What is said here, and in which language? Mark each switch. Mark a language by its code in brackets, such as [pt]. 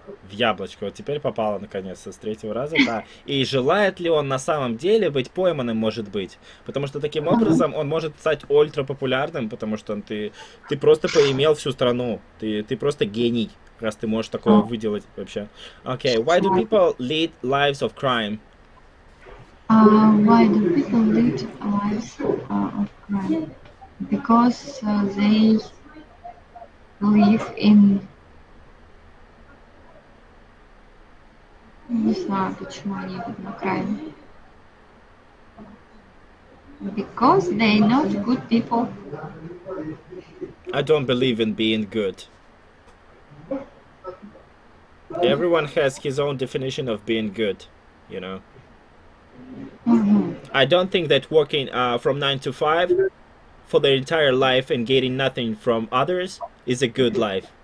[ru] В яблочко. Вот теперь попало наконец-то с третьего раза. Да. И желает ли он на самом деле быть пойманным, может быть? Потому что таким образом он может стать ультра популярным, потому что ты просто поимел всю страну. Ты просто гений, раз ты можешь такое выделать вообще. [en] Okay, why do people lead lives of crime? Why do people lead lives of crime? Because they live in... [ru] Не знаю, почему они идут на crime. [en] Because they not good people. I don't believe in being good. Everyone has his own definition of being good, you know. I don't think that working from 9 to 5 for their entire life and getting nothing from others is a good life.